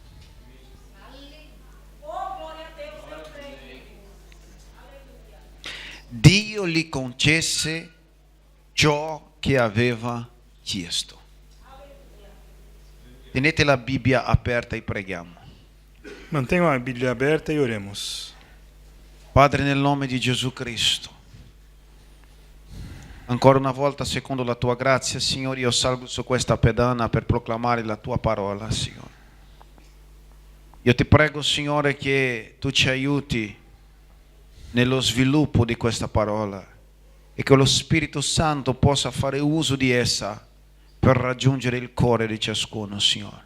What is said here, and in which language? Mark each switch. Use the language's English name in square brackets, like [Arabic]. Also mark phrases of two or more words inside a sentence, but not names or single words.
[Italian] Dio gli concesse ciò che aveva chiesto. Tenete la Bibbia aperta e preghiamo. [Portuguese] Mantenham a Bíblia aberta e oremos. [Italian] Padre, nel nome di Gesù Cristo, ancora una volta, secondo la tua grazia, Signore, io salgo su questa pedana per proclamare la tua parola, Signore. Io ti prego, Signore, che tu ci aiuti nello sviluppo di questa parola e che lo Spirito Santo possa fare uso di essa per raggiungere il cuore di ciascuno, Signore.